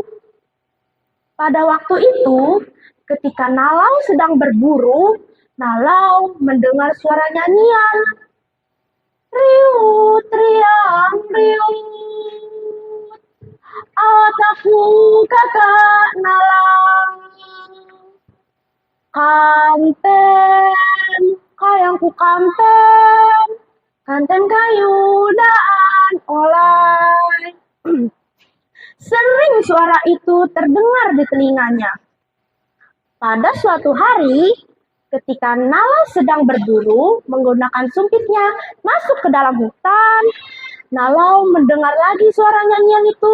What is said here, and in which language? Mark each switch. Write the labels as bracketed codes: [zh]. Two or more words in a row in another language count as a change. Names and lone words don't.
[id] Pada waktu itu, ketika Nalau sedang berburu, Nalau mendengar suara nyanyian. [day] Riut, riang, riut. Awat aku kakak Nalang. Kanten, kayangku kanten. Kanten kayu daan olai. [id] Sering suara itu terdengar di telinganya. Pada suatu hari, ketika Nalau sedang berburu menggunakan sumpitnya masuk ke dalam hutan, Nalau mendengar lagi suara nyanyian itu.